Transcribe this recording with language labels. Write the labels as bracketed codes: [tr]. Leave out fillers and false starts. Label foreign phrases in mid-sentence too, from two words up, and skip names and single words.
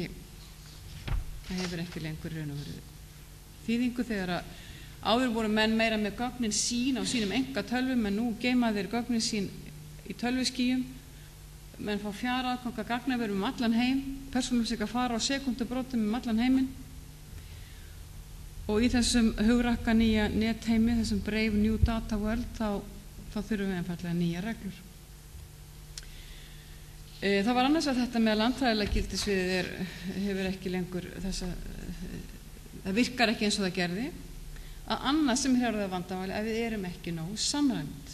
[is] ekki lengur raun og veru þýðingu þegar að áður voru menn meira með gögnin sín á sínum einkatölvum en nú geyma þeir gögnin sín í tölvuskýjum menn fá fjaraðgang að gagnaverum allan heim, persónuupplýsingar fara á sekúndubrotum allan heiminn og í þessum hugrakka nýja netheimi, þessum [en] brave new data world [is] þá þurfum við einfallega nýjar reglur. Það var annars að þetta með landfræðilega gildissviðið hefur ekki lengur það virkar ekki eins og það gerði að annað sem er orðið vandamáli að við erum ekki nógu samræmd.